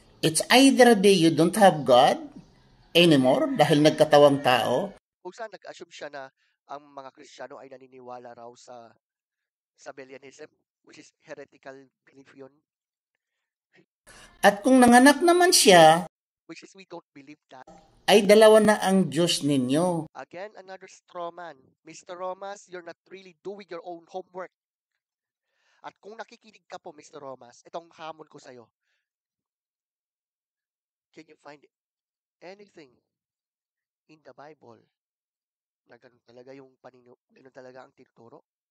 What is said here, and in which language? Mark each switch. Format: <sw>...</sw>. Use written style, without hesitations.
<en>It's either day you don't have God anymore</en> <tl>dahil nagkatawang tao. Kung saan nag-assume siya na ang mga Kristiyano ay naniniwala raw sa Sabellianism,</tl> <en>which is heretical belief</en> <tl>yun. At kung nanganak naman siya,</tl> <en>Which is we don't believe that.</en> <tl>ay dalawa na ang Diyos ninyo.</tl> <en>Again, another straw man.</en> <tl>Mr. Romas,</tl> <en>you're not really doing your own homework.</en> <tl>At kung nakikinig ka po, Mr. Romas, itong hamon ko sa'yo.</tl> <en>can you find anything in the Bible</en> <tl>na ganun talaga yung ganun talaga ang tinuturo?</tl>